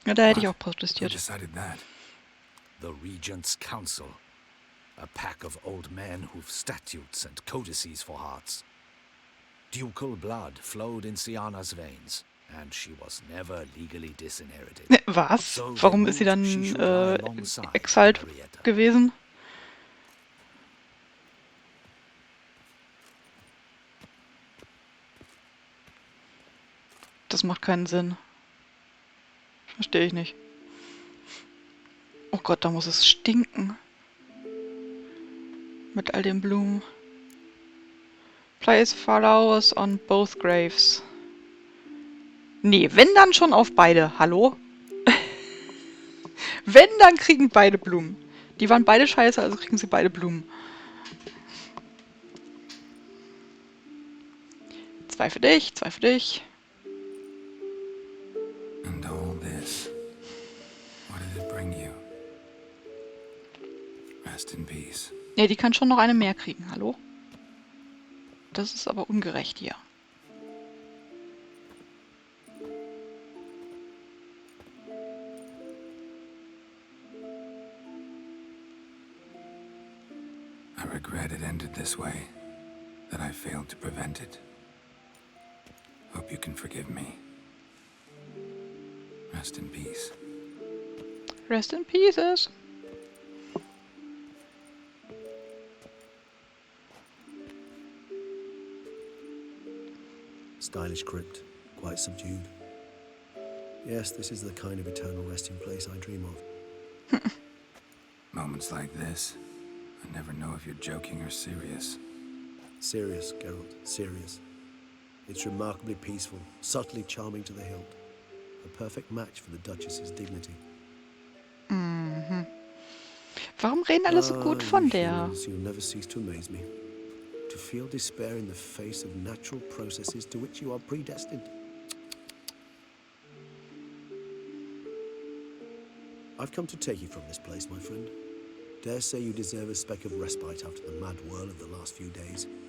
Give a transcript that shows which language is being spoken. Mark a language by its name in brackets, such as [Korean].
[German] Ja, da hätte ich auch [English] Who [German] protestiert. [English] decided that? The Regent's Council. A pack of old men who've statutes and codices for hearts. Ducal blood flowed in Sienna's veins. And she was never legally disinherited. [German] Was? Warum ist sie dann exiled gewesen? Das macht keinen Sinn. Verstehe ich nicht. Oh Gott, da muss es stinken. Mit all den Blumen. [English] Place flowers on both graves. [German] Nee, wenn dann schon auf beide. Hallo? Wenn, dann kriegen beide Blumen. Die waren beide scheiße, also kriegen sie beide Blumen. Zwei für dich, zwei für dich. [English] And all this, what did it bring you? Rest in peace. [German] Nee, die kann schon noch eine mehr kriegen, hallo? Das ist aber ungerecht hier. [English] I regret it ended this way, that I failed to prevent it. Hope you can forgive me. Rest in peace. Rest in pieces. Stylish crypt, quite subdued. Yes, this is the kind of eternal resting place I dream of. Moments like this, I never know if you're joking or serious. Serious, Geralt, serious. It's remarkably peaceful, subtly charming to the hilt. A perfect match for the Duchess's dignity. Mhm. [German] Warum reden alle so gut von der? [English] You'll never cease to amaze me. To feel despair in the face of natural processes to which you are predestined. I've come to take you from this place, my friend. Dare say you deserve a speck of respite after the mad whirl of the last few days.